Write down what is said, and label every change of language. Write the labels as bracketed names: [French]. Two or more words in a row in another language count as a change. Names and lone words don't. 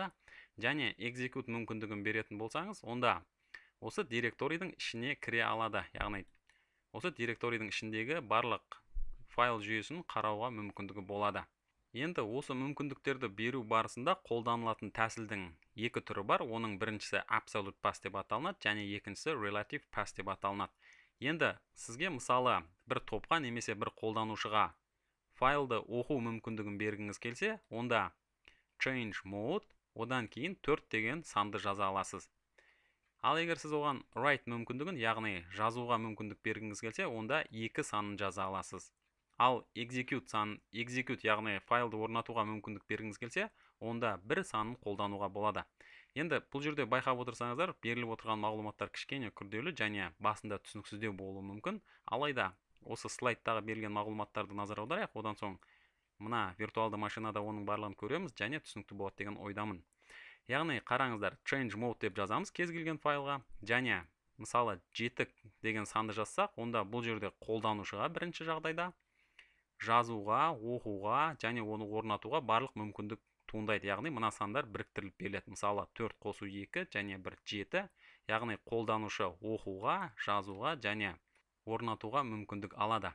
[Kazakh] Және execute мүмкіндігін беретін болсаңыз, онда осы директорийдің ішіне кіре алады, яғни осы директорийдің ішіндегі барлық файл жүйесін қарауға мүмкіндігі болады. Енді осы мүмкіндіктерді беру барысында қолданылатын тәсілдің екі түрі бар. Оның біріншісі [English] absolute pass [Kazakh] деп аталынады, және екіншісі [English] relative pass [Kazakh] деп аталынады. Енді сізге мысалы бір топқа немесе бір қолданушыға файлды оқу мүмкіндігін бергіңіз келсе, онда [English] change mode, [Kazakh] одан кейін 4 деген санды жаза аласыз. Ал егер сіз оған write мүмкіндігін, яғни жазуға мүмкіндік бергіңіз келсе, онда 2 санын жаза аласыз. Ал execute, яғни файлды орнатуға мүмкіндік бергіңіз келсе, онда 1 санын қолдануға болады. Енді бұл жерде байқап отырсаңыздар, беріліп отырған мағлұматтар кішкене күрделі және басында түсініксіздеу болуы мүмкін. Алайда осы слайдтағы берілген мағлұматтарды назар аударайық, одан соң мына виртуалды машинада оның барлығын көреміз және түсінікті болады деген ойдамын. Яғни қараңыздар, [English] change mode [Kazakh] деп жазамыз кез келген файлға, және мысалы 7 деген санды жазсақ, онда бұл жерде қолданушыға бірінші жағдайда жазуға, оқуға және оны орнатуға барлық мүмкіндік туындайды. Яғни мына сандар біріктіріліп беріледі. Мысалы 4 қосу 2 және 1 7, яғни қолданушы оқуға, жазуға және орнатуға мүмкіндік алады.